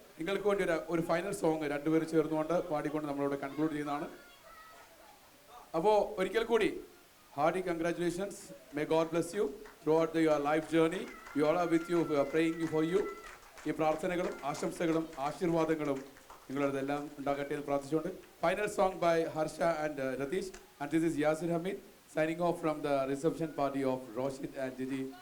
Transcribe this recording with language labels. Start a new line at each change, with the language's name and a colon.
Malayalam: നിങ്ങൾക്ക് വേണ്ടി ഒരു ഫൈനൽ സോങ് രണ്ടുപേരും ചേർന്നുകൊണ്ട് പാടിക്കൊണ്ട് നമ്മളിവിടെ കൺക്ലൂഡ് ചെയ്യുന്നതാണ്. അപ്പോൾ ഒരിക്കൽ കൂടി
English: hearty congratulations. May God bless you throughout your life journey. We all are with you. We are praying for you.
Malayalam: ഈ പ്രാർത്ഥനകളും ആശംസകളും ആശീർവാദങ്ങളും നിങ്ങളതെല്ലാം ഉണ്ടാകട്ടെ എന്ന് പ്രാർത്ഥിച്ചുകൊണ്ട്
English: Final song by Harsha and Ratheesh. And this is Yasir Hameed signing off from the reception party of Roshit and Gigi.